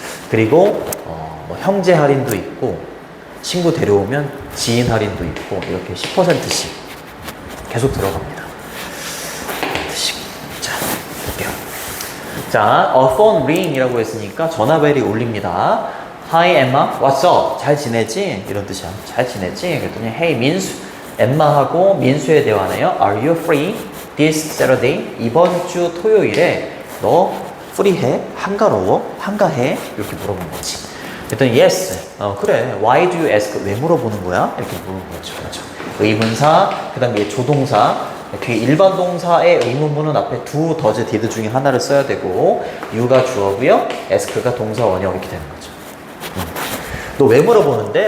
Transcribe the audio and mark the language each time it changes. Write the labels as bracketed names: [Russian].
[Korean] 그리고 뭐 형제 할인도 있고 친구 데려오면 지인 할인도 있고 이렇게 10%씩 계속 들어갑니다. 자, 볼게요. 자, [English] a phone ring [Korean] 이라고 했으니까 전화벨이 울립니다. [English] Hi Emma, what's up? [Korean] 잘 지내지? 이런 뜻이야. 잘 지내지? 그랬더니 Hey 민수, 엠마하고 민수의 대화네요. [English] Are you free this Saturday? [Korean] 이번 주 토요일에 너 프리해? 한가로워? 한가해? 이렇게 물어본 거지. 그랬더니 yes. 그래. [English] Why do you ask? [Korean] 왜 물어보는 거야? 이렇게 물어본 거죠. 그렇죠. 의문사, 그 다음에 조동사, 뒤에 일반 동사의 의문문은 앞에 do, does, did 중에 하나를 써야 되고 you가 주어고요, ask가 동사 원형 이렇게 되는 거죠. 너 왜 물어보는데?